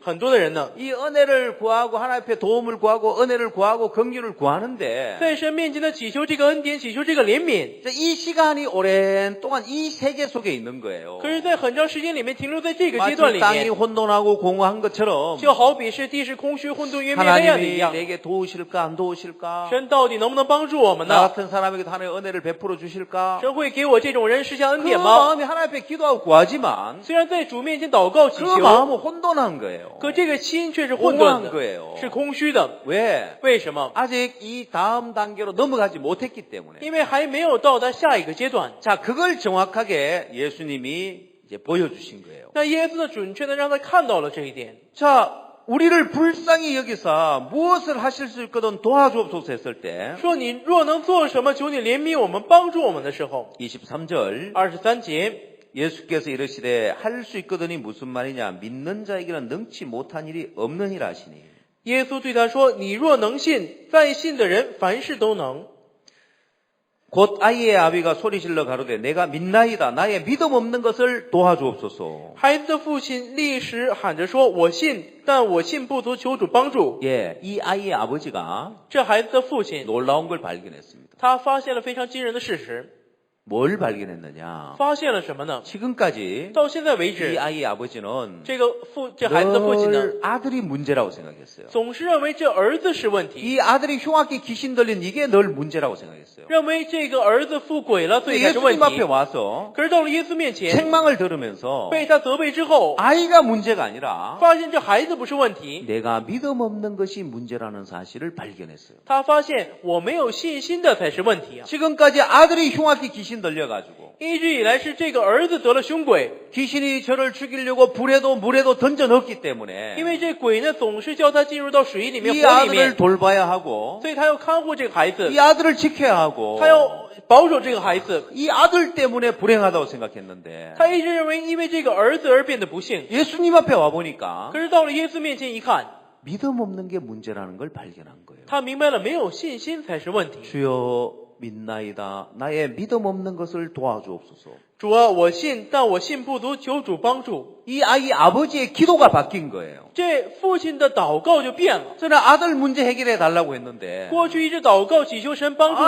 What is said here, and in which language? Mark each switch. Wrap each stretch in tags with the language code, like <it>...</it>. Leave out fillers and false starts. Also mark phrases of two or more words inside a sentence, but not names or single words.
<zh>很多的人呢，</zh> <ko>이 은혜를 구하고 하나님 앞에 도움을 구하고 은혜를 구하고 긍휼을 구하는데</ko> <zh>在神面前的祈求这个恩典，祈求这个怜悯，</zh> <ko>이 시간이 오랜 동안 이 세계 속에 있는 거예요.</ko> <zh>可是，在很长时间里面停留在这个阶段</zh> <ko>마치</ko> <zh>里</zh> <ko>땅이</ko> <zh>面，</zh> <ko>혼돈하고 공허한 것처럼</ko> <zh>就好比是地是空虚、混沌、渊面黑暗的一</zh> <ko>하나님이</ko> <zh>样。</zh> <ko>내게 도우실까 안 도우실까?</ko> <zh>神到底能不能帮助我们</zh> <ko>나</ko> <zh>呢？</zh> <ko>같은 사람에게도 하나님의 은혜를 베풀어 주실까?</ko> <zh>神会给我这种人施下恩</zh> <ko>그</ko> <zh>典吗？</zh> <ko>마음이 하나님 앞에 기도하고 구하지만</ko> <zh>虽然在主面前祷告祈</zh> <ko>그</ko> <zh>求，</zh> <ko>마음은 혼돈한 거예요.</ko> <zh>可这个心却是混</zh> <ko>공허한</ko> <zh>沌的，</zh> <ko>거예요.</ko> <zh>是空虚的。</zh> <ko>왜?</ko> <zh>为什么？</zh> <ko>아직 이 다음 단계로 넘어가지 못했기 때문에.</ko> <zh>因为还没有到达下一个阶段。</zh> <ko>자, 그걸 정확하게 예수님이 이제 보여주신 거예요.</ko> <zh>那耶稣呢，准确的让他看到了这一点。</zh> <ko>자, 우리를 불쌍히 여기사 무엇을 하실 수 있거든 도와주옵소서 했을 때</ko> <zh>说你若能做什么，求你怜悯我们，帮助我们的时候，</zh> <ko>23절</ko> <zh>23节，</zh> <ko>예수께서 이르시되 할 수 있거든이 무슨 말이냐 믿는 자에게는 능치 못한 일이 없느니라 하시니</ko> <zh>耶稣对他说：“你若能信，在信的人凡事都能。</zh> <ko>곧 아이의 아비가 소리질러 가로되 내가 믿나이다 나의 믿음 없는 것을 도와주옵소서.</ko> <zh>孩子的父亲立时喊着说：“我信，但我信不足，求主帮助。</zh> <ko>예, 이 아이의 아버지가 ”</ko> <zh>这孩子的父亲，</zh> <ko>놀라운 걸 발견했습니다.</ko> <zh>他发现了非常惊人的事实，</zh> <ko>뭘 발견했느냐?</ko> <zh>发现了什么呢？</zh> <ko>지금까지</ko> <zh>到现在为</zh> <ko>이</ko> <zh>止，</zh> <ko>아이의 아버지는</ko> <zh>这孩子的父亲呢，</zh> <ko>늘 아들이 문제라고 생각했어요.</ko> <zh>总是认为这儿子是问题，</zh> <ko>이 아들이 흉악히 귀신 들린 이게 늘 문제라고 생각했어요.</ko> <zh>认为这个儿子附鬼了，所以才是问</zh> <ko>예수님 앞에</ko> <zh>题。</zh> <ko>와서</ko> <zh>可是到了耶稣面前，</zh> <ko>책망을 들으면서</ko> <zh>被他责备之后，</zh> <ko>아이가 문제가 아니라</ko> <zh>发现这孩子不是问题，</zh> <ko>내가 믿음 없는 것이 문제라는 사실을 발견했어요.</ko> <zh>他发现我没有信心的才是问题啊！</zh> <ko>지금까지 아들이 흉악히 귀신 들려가지고</ko> <zh>一直以来是这个儿子得了凶鬼，</zh> <ko>귀신이 저를 죽이려고 불에도 물에도 던져 넣었기</ko> <zh>因</zh> <ko>때문에</ko> <zh>为这鬼呢总是叫他进入到水里面、</zh> <ko>이</ko> <zh>火里面</zh> <ko>아들을 ， 돌봐야 하고</ko> <zh>所以他要看护这个孩子</zh> <ko>이 ， 아들을 지켜야 하고</ko> <zh>他要保守这个孩子。</zh> <ko>이 아들 때문에 불행하다고 생각했는데</ko> <zh>他一直认为因为这个儿子而变得不幸，</zh> <ko>예수님 앞에 와보니까</ko> <zh>可是到了耶稣面前一看，</zh> <ko>믿음 없는 게 문제라는 걸 발견한 거예요.</ko> <zh>他明白了没有信心才是问题。</zh> <ko>주여 믿나이다. 나의 믿음 없는 것을 도와주옵소서.</ko> <zh>主啊，我信，但我信不足，求主帮助。</zh> <ko>이 아이 아버지의 기도가 바뀐 거예요.</ko> <zh>这父亲的祷告就变了。</zh> <ko>저는 아들 문제 해결해 달라고 했는데</ko> <zh>过去一直祷告祈求神帮助</zh>